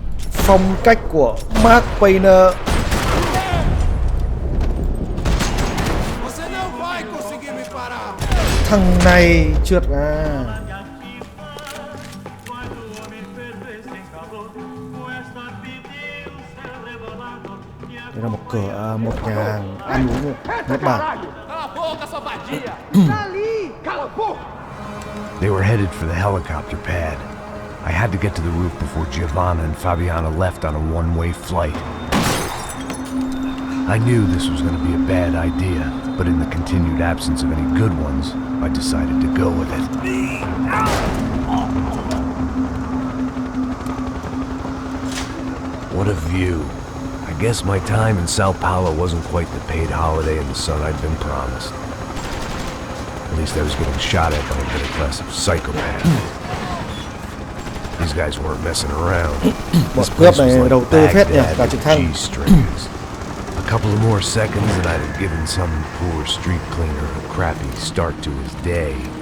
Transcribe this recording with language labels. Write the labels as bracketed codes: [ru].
[vi] Phong cách của Max Payne. [pt] Você não vai conseguir me parar. [vi] Thằng này trượt ra. Đây là một cửa, một nhà hàng ăn uống Nhật Bản. [en] They were headed for the helicopter pad. I had to get to the roof before Giovanna and Fabiana left on a one-way flight. I knew this was going to be a bad idea, but in the continued absence of any good ones, I decided to go with it. What a view. I guess my time in São Paulo wasn't quite the paid holiday in the sun I'd been promised. At least I was getting shot at by a middle class of psychopaths. These guys weren't messing around. [vi] Bọn cướp này đầu tư phết nhỉ, cả trực thăng. [en] G-strings. A couple of more seconds and I'd have given some poor street cleaner a crappy start to his day.